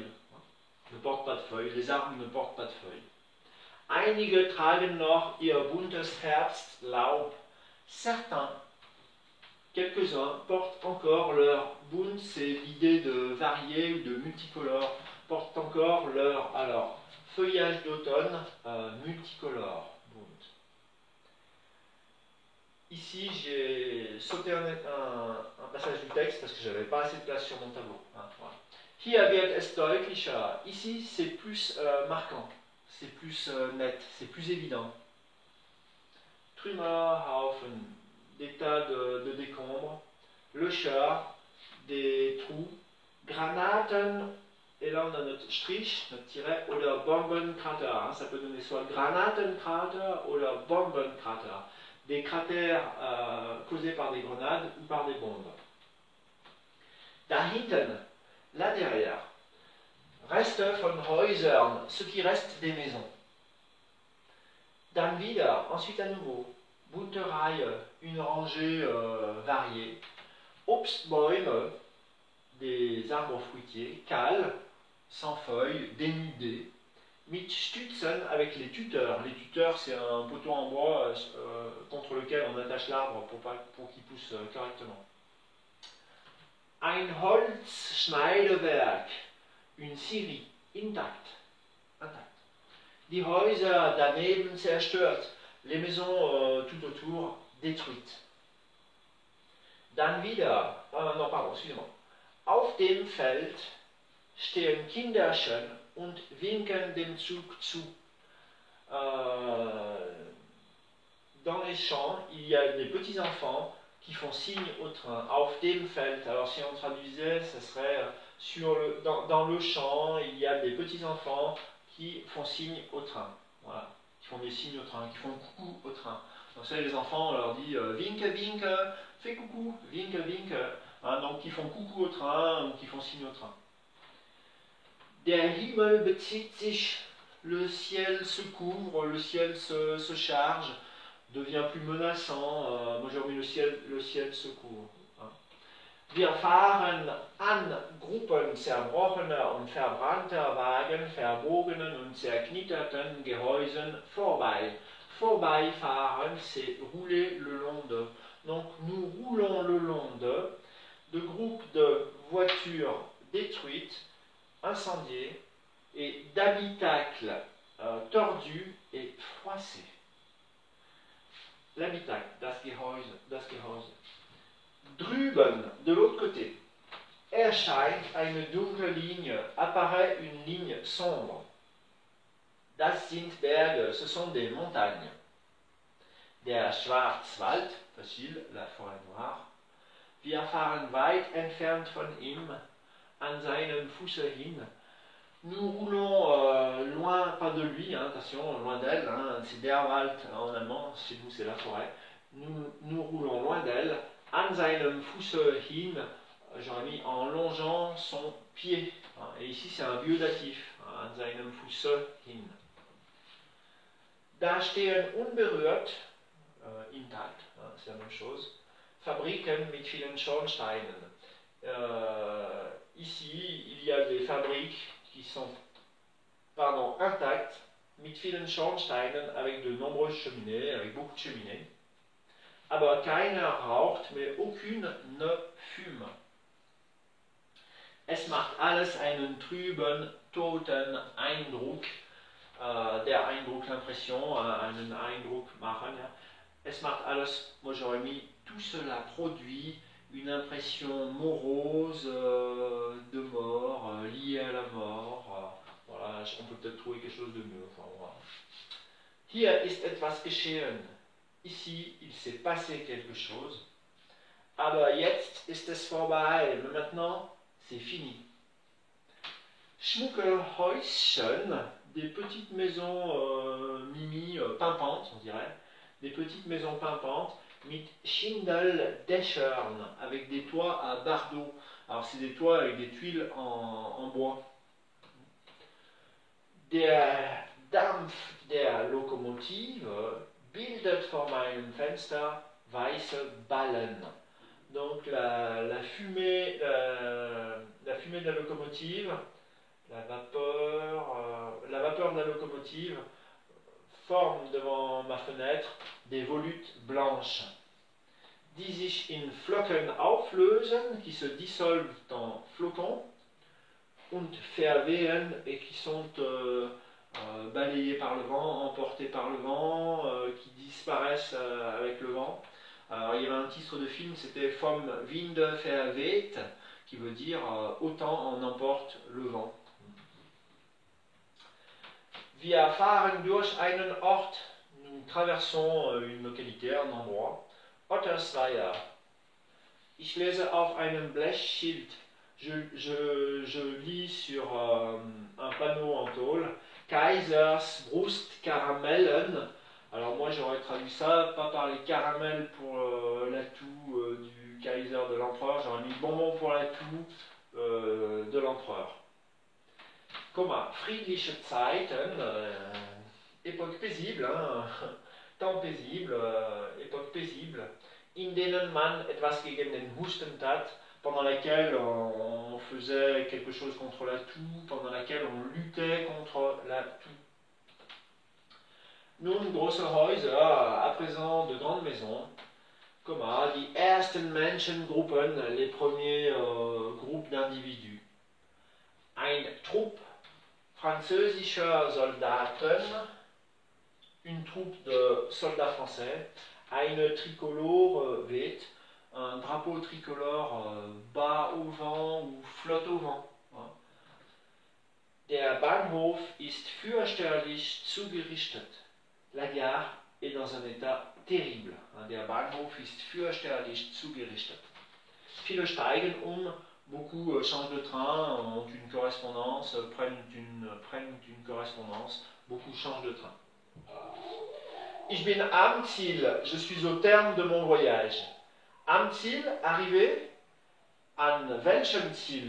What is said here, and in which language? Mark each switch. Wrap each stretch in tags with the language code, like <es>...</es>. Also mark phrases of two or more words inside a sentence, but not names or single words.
<fr>Ne portent pas de feuilles, les arbres ne portent pas de feuilles.</fr> <de>Einige tragen noch ihr buntes Herbstlaub.</de> <fr>Certains, quelques-uns, portent encore leur bunt, c'est l'idée de varié ou de multicolore, portent encore leur feuillage d'automne multicolore. Bunt. Ici, j'ai sauté un passage du texte parce que je n'avais pas assez de place sur mon tableau. Hein, voilà.</fr> <de>Hier wird es deutlicher.</de> <fr>Ici, c'est plus marquant, c'est plus net, c'est plus évident. Trümmerhaufen, des tas de décombres. Löcher, des trous. Granaten, et là on a notre Strich, notre tiret,</fr> <de>oder Bombenkrater.</de> <fr>Hein, ça peut donner soit</fr> <de>Granatenkrater oder Bombenkrater.</de> <fr>Des cratères causés par des grenades ou par des bombes.</fr> <de>Dahinten,</de> <fr>là derrière,</fr> <de>Reste von Häusern,</de> <fr>ce qui reste des maisons.</fr> <de>Dann wieder,</de> <fr>ensuite à nouveau,</fr> <de>bunte Reihe,</de> <fr>une rangée variée. Obstbäume, des arbres fruitiers. Kahl, sans feuilles, dénudés.</fr> <de>Mit Stützen,</de> <fr>avec les tuteurs. Les tuteurs, c'est un poteau en bois contre lequel on attache l'arbre pour qu'il pousse correctement.</fr> <de>Ein Holzschneidewerk,</de> <fr>une scierie, intacte.</fr> <de>Die Häuser daneben zerstört,</de> <fr>les maisons tout autour détruites.</fr> <de>Dann wieder,</de> <fr>non pardon, excusez-moi.</fr> <de>Auf dem Feld stehen Kinderchen und winken dem Zug zu.</de> <fr>Dans les champs, il y a des petits enfants qui font signe au train.</fr> <de>Auf dem Feld.</de> <fr>Alors si on traduisait, ce serait dans le champ, il y a des petits enfants qui font signe au train. Voilà, qui font des signes au train, qui font coucou au train. Donc ça, les enfants, on leur dit</fr> <de>winke, winke,</de> <fr>fais coucou,</fr> <de>winke, winke.</de> <fr>Hein, donc qui font coucou au train ou qui font signe au train.</fr> <de>Der Himmel bezieht sich,</de> <fr>le ciel se couvre, le ciel se charge, devient plus menaçant. Moi j'ai remis le ciel se couvre. Hein.</fr> <de>Wir fahren an Gruppen zerbrochener und verbrannter Wagen, verbogenen und zerknitterten Gehäusen vorbei. Vorbeifahren,</de> <fr>c'est rouler le long de. Donc nous roulons le long de groupes de voitures détruites, incendiées, et d'habitacles tordus et froissés. L'habitacle,</fr> <de>das Gehäuse. Drüben,</de> <fr>de l'autre côté,</fr> <de>erscheint eine dunkle Linie,</de> <fr>apparaît une ligne sombre.</fr> <de>Das sind Berge,</de> <fr>ce sont des montagnes.</fr> <de>Der Schwarzwald,</de> <fr>facile, la forêt noire.</fr> <de>Wir fahren weit entfernt von ihm, an seinem Fuße hin.</de> <fr>Nous roulons loin, pas de lui, hein, attention, loin d'elle, hein, c'est</fr> <de>der Wald</de> <fr>en allemand, chez nous c'est la forêt. Nous roulons loin d'elle,</fr> <de>an seinem Fuße hin,</de> <fr>j'aurais mis en longeant son pied. Hein, et ici c'est un lieu datif, hein,</fr> <de>an seinem Fuße hin. Da stehen unberührt, intakt,</de> <fr>hein, c'est la même chose,</fr> <de>Fabriken mit vielen Schornsteinen.</de> <fr>Ici, il y a des fabriques qui sont intactes,</fr> <de>mit vielen Schornsteinen,</de> <fr>avec de nombreuses cheminées, avec beaucoup de cheminées.</fr> <de>Aber keiner raucht,</de> <fr>mais aucune ne fume.</fr> <de>Es macht alles einen trüben, toten Eindruck. Der Eindruck, l'impression, einen Eindruck machen. Ja. Es macht alles,</de> <fr>moi j'aurais mis, tout cela produit une impression morose de mort, liée à la mort. Voilà, on peut peut-être trouver quelque chose de mieux. Enfin, voilà.</fr> <de>Hier ist etwas geschehen.</de> <fr>Ici, il s'est passé quelque chose.</fr> <de>Aber jetzt ist es vorbei.</de> <fr>Mais maintenant, c'est fini.</fr> <de>Schmucke Häuschen,</de> <fr>des petites maisons pimpantes, on dirait. Des petites maisons pimpantes,</fr> <de>mit Schindeldächern,</de> <fr>avec des toits à bardeaux. Alors, c'est des toits avec des tuiles en bois.</fr> <de>Der Dampf der Lokomotive bildet vor meinem Fenster weiße Ballen.</de> <fr>Donc la fumée de la locomotive, la vapeur de la locomotive forme devant ma fenêtre des volutes blanches.</fr> <de>Die sich in Flocken auflösen,</de> <fr>qui se dissolvent en flocons,</fr> <de>und verwehen,</de> <fr>et qui sont balayés par le vent, emportés par le vent, qui disparaissent avec le vent. Alors, il y avait un titre de film, c'était Vom Winde verweht, qui veut dire autant en emporte le vent.</fr> <de>Wir fahren durch einen Ort,</de> <fr>nous traversons une localité, un endroit. Ottersweier.</fr> <de>Ich lese auf einem Blechschild.</de> <fr>Je lis sur un panneau en tôle.</fr> <de>Kaisers Brustkaramellen.</de> <fr>Alors moi j'aurais traduit ça, pas par les caramels pour l'atout du Kaiser de l'empereur, j'aurais mis bonbons pour l'atout de l'empereur.</fr> <de>Komma, friedliche Zeiten,</de> <fr>époque paisible, hein, temps paisible, époque paisible,</fr> <de>in denen man etwas gegen den Husten tat,</de> <fr>pendant laquelle on faisait quelque chose contre la toux, pendant laquelle on luttait contre la toux.</fr> <de>Nun große Häuser,</de> <fr>à présent de grandes maisons,</fr> <de>Komma, die ersten Menschengruppen,</de> <fr>les premiers groupes d'individus.</fr> <de>Ein Trupp französischer Soldaten,</de> <fr>une troupe de soldats français,</fr> <de>eine Tricolore weht,</de> <fr>un drapeau tricolore bat au vent ou flotte au vent.</fr> <de>Der Bahnhof ist fürchterlich zugerichtet.</de> <fr>La gare est dans un état terrible.</fr> <de>Der Bahnhof ist fürchterlich zugerichtet. Viele steigen</de> <fr>beaucoup changent de train, ont une correspondance, prennent une correspondance, beaucoup changent de train.</fr> <de>Ich bin am Ziel,</de> <fr>je suis au terme de mon voyage.</fr> <de>Am Ziel, arrivé. An welchem Ziel?</de>